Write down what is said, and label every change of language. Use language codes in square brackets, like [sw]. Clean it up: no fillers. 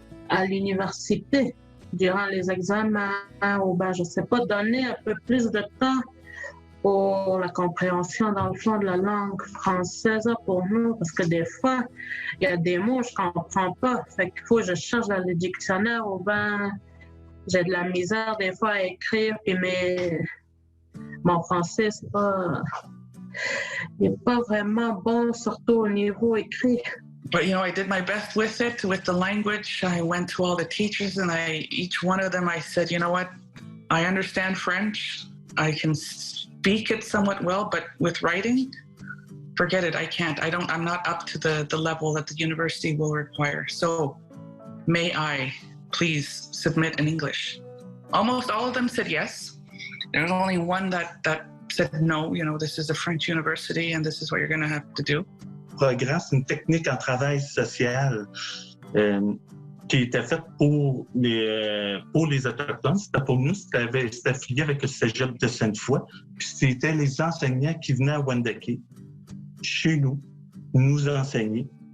[fr] À l'université, durant les examens, ou je sais pas, donner un peu plus de temps pour la compréhension, dans le fond, de la langue française pour nous, parce que des fois, il y a des mots que je ne comprends pas. Fait qu'il faut que je cherche dans le dictionnaire, ou j'ai de la misère des fois à écrire, mais mon français, il n'est pas vraiment bon, surtout au niveau écrit. [en] But, I did my best with it, with the language. I went to all the teachers and each one of them, I said, you know what, I understand French. I can speak it somewhat well, but with writing, forget it. I can't. I'm not up to the level that the university will require. So may I please submit in English? Almost all of them said yes. There's only one that said, no, you know, this is a French university and this is what you're going to have to do. [fr] Programme, c'est une technique en travail social qui était faite pour les Autochtones. C'était pour nous, c'était affilié avec le Cégep de Sainte-Foy. Puis c'était les enseignants qui venaient à Wendake, chez nous enseigner.